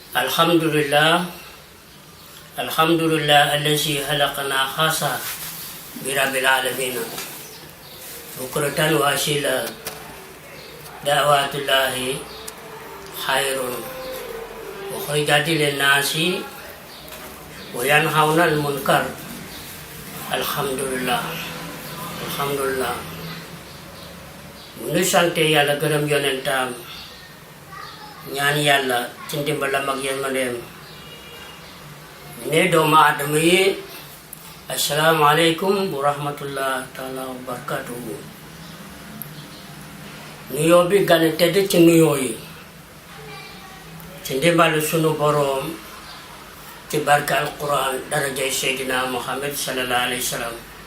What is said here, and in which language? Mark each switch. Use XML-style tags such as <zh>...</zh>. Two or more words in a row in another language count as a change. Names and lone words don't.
<ar>Alhamdulillah الذي خلقنا خاصة برب العالمين بكرة وأصيلا دعوات الله خير وخرجت للناس وينهون المنكر alhamdulillah</ar> <wo>bu ñu sante yàlla gërëm yonentam ñaan yàlla ci ndimbalam ak yërmandeem ne doomu aadama yi</wo> <ar>السلام عليكم ورحمة الله تعالى وبركاته</ar> <wo>nuyoo bi gën a tedd ci nuyoo yi ci ndimbalu sunu boroom ci barke alquran darajay seydina muhammad</wo> <ar>صلى الله عليه وسلم</ar>